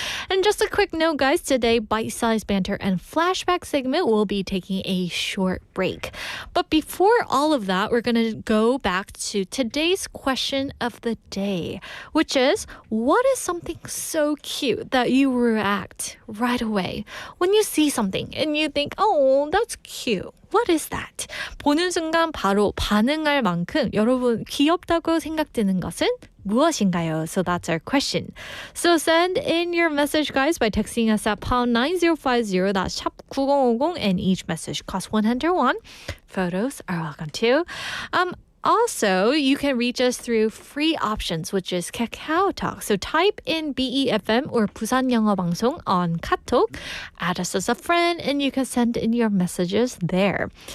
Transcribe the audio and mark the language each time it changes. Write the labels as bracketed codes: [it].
[en] And just a quick note, guys, today, bite-sized banter and flashback segment will be taking a short break. But before all of that, we're going to go back to today's question of the day, which is, what is something so cute that you react right away when you see something and you think, oh, that's cute? What is that? [ko] 보는 순간 바로 반응할 만큼 여러분 귀엽다고 생각되는 것은 무엇인가요? [en] So that's our question. So send in your message, guys, by texting us at pound 9050. That's 샵 9050, and each message costs 101. Photos are welcome too. Also, you can reach us through free options, which is Kakao Talk. So type in BEFM or 부산영어방송 on Katok, add us as a friend, and you can send in your messages there.